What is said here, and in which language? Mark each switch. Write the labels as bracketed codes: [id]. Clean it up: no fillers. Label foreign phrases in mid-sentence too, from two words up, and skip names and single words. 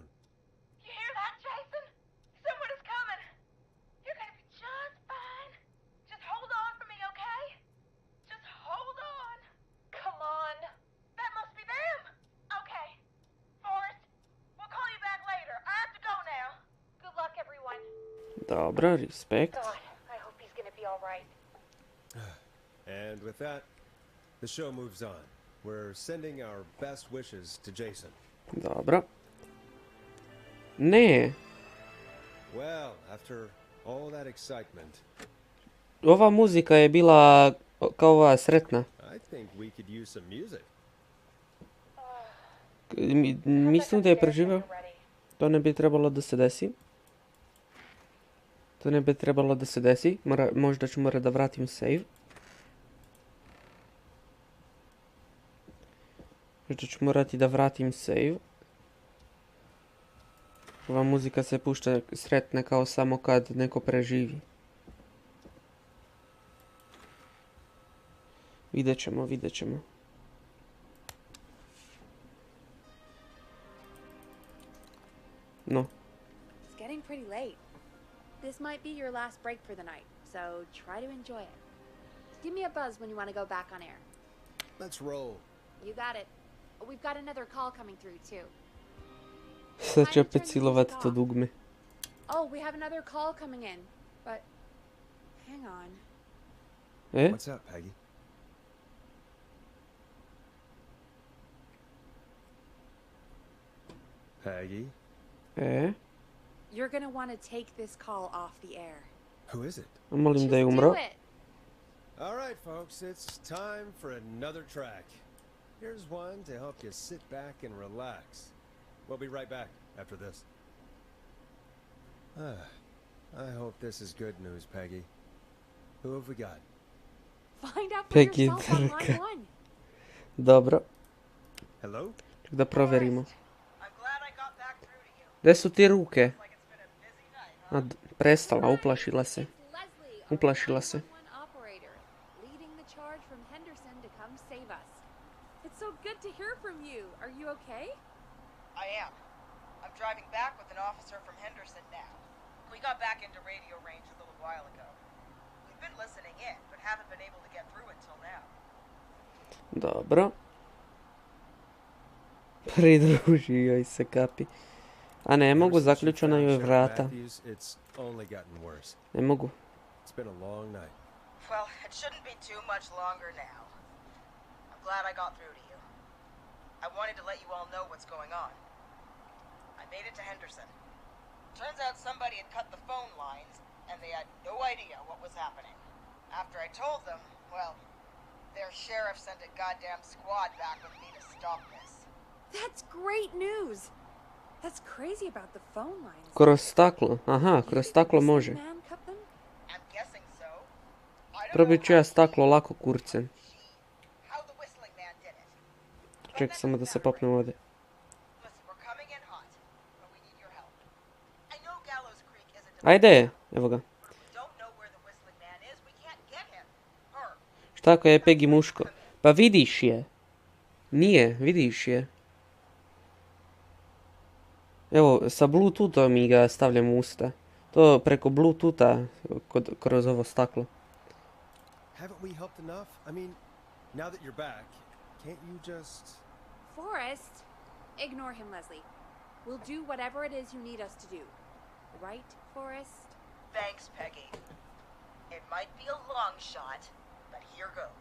[en] You hear that, Jason? Someone is coming. You're gonna be just fine. Just hold on for me, okay? Just hold on. Come on. That must be them. Okay. Forrest, we'll call you back later. I have to go now. Good luck, everyone. [sr] Dobro, respekt. [en] God, I hope he's gonna be all right. And with that, the show moves on. We're sending our best wishes to Jason. [sr] Dobro. Ne. [en] Well, after all that excitement, [sr] Ova muzika je bila kao ova sretna. [en] I think we could use some music. [sr] Mislim da je preživeo. To ne bi trebalo da se desi. To ne bi trebalo da se desi. Možda ću morati da vratim save. Možda ću morati da vratim save. Ova muzika se pušta sretna kao samo kad neko preživi. Vidjet ćemo, vidjet ćemo. [en] No. It's getting pretty late. This might be your last break for the night, so try to enjoy it. Give me a buzz when you want to go back on air. Let's roll. You got it. We've got another call coming through, too. [sr] Sad ću opet silovati to dugme. [en] Oh, we have another call coming in, but hang on. What's up, Peggy? Peggy? You're gonna want to take this call off the air. Who is it? [sr] Molim da je umro. [en] All right, folks, it's time for another track. Here's one to help you sit back and relax. We'll be right back after this. I hope this is good news, Peggy. Who have we got? Find out for Peggy yourself on [sr] drka. [en] line 1. [sr] Dobro. [en] Hello? [sr] Ček da proverimo. Gdje su ti ruke? Prestala, uplašila se. Uplašila se. [en] Leading the charge from Henderson to come save us. It's so good to hear from you. Are you okay? I am. I'm driving back with an officer from Henderson now. We got back into radio range a little while ago. We've been listening in, but haven't been able to get through until now. [sr] Dobro. Pridružio joj se Capy. A ne mogu, zaključena joj vrata. Ne mogu. [en] It's been a long night. Well, it shouldn't be too much longer now. I'm glad I got through to you. I wanted to let you all know what's going on. I made it to Henderson. Turns out somebody had cut the phone lines, and they had no idea what was happening. After I told them, well, their sheriff sent a goddamn squad back with me to stop this. That's great news. That's crazy about the phone lines. [sr] Kroz staklo. Aha, kroz staklo može. [en] I'm guessing so. [sr] Probit ću ja staklo lako kurcem. [en] How the whistling man did it. [sr] Ček samo da se popnem ovdje. [en] Listen, we're coming in hot, but we need your help. I know Gallows Creek isn't [sr] Ajde, evo ga. [en] don't know where the whistling man is. We can't get him. Her. [sr] Šta ako je Peggy muško? Pa vidiš je. Nije, vidiš je. Evo, sa Bluetoothom mi ga stavljam u usta. To preko Bluetootha kroz ovo staklo. [en] Haven't we helped enough? I mean, now that you're back, can't you just... Forrest, ignore him, Leslie. We'll do whatever it is you need us to do. Right, Forrest? Thanks, Peggy. It might be a long shot, but here goes.